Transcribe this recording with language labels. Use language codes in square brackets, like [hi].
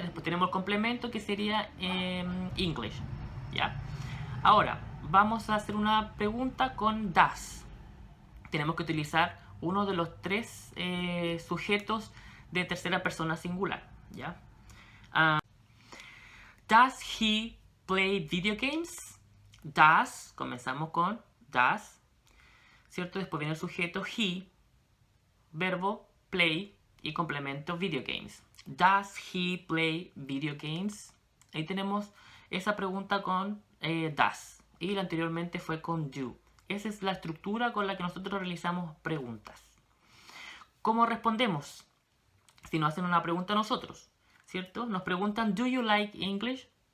[es] Después tenemos el complemento que sería English, ¿ya? Ahora, vamos a hacer una pregunta con does. Tenemos que utilizar uno de los tres sujetos de tercera persona singular, ¿ya? [en] Does he play video games? [es] Does, comenzamos con does, ¿cierto? Después viene el sujeto he, verbo play y complemento video games. [en] Does he play video games? [es] Ahí tenemos esa pregunta con does y la anteriormente fue con do. Esa es la estructura con la que nosotros realizamos preguntas. ¿Cómo respondemos? Si nos hacen una pregunta a nosotros, ¿cierto? Nos preguntan, [en] ¿do you like English?